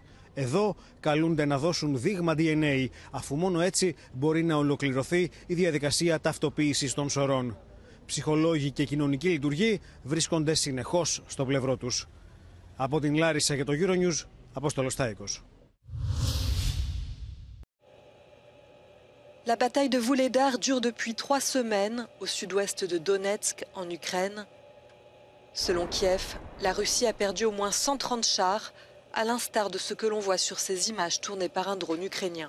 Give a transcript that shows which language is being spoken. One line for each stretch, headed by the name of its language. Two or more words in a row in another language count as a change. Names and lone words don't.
Greek: Εδώ καλούνται να δώσουν δείγμα DNA, αφού μόνο έτσι μπορεί να ολοκληρωθεί η διαδικασία ταυτοποίησης των σωρών. Ψυχολόγοι και κοινωνικοί λειτουργοί βρίσκονται συνεχώς στο πλευρό τους. Από την Λάρισσα για το Euronews, Απόστολος Τάικος.
French: La bataille de Vuhledar dure depuis 3 semaines au sud-ouest de Donetsk, en Ukraine. Selon Kiev, la Russie a perdu au moins 130 chars, à l'instar de ce que l'on voit sur ces images tournées par un drone ukrainien.